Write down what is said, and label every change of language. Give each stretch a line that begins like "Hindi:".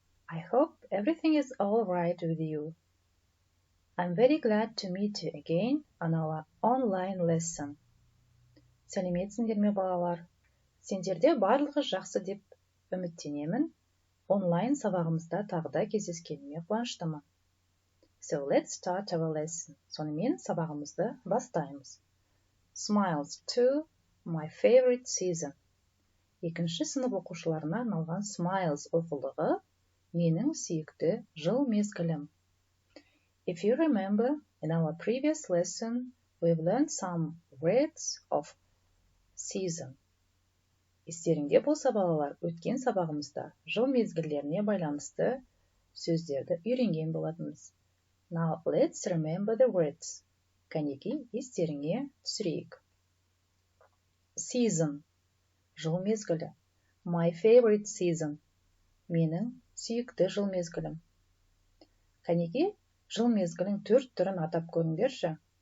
English: I hope everything is all right with you. I'm very glad to meet you again on our online lesson.
Kazakh: Сәлеметсіңдер ме балалар? Сендерде барлығы жақсы деп үміттенемін. Онлайн сабағымызда тағы да кездескеніме қуаныштымын.
English: So let's start our lesson.
Kazakh: Сонымен сабағымызды бастаймыз.
English: Smiles to my favorite season.
Kazakh: Екінші сынып оқушыларына арналған Smiles оқулығы менің сүйікті жыл мезгілім.
English: If you remember, in our previous lesson, we've learned some words of season.
Kazakh: Естеріңде болса балалар, өткен сабағымызда жыл мезгілдеріне байланысты сөздерді үйренген болатынбыз.
English: Now let's remember the words.
Kazakh: Кәнеки естеріңе түсірейік.
English: Season. Жыл мезгілі. My favorite season.
Kazakh: Менің сүйікті жыл мезгілім. Кәнеки, жыл мезгілін 4 түрін атап көріңдерші.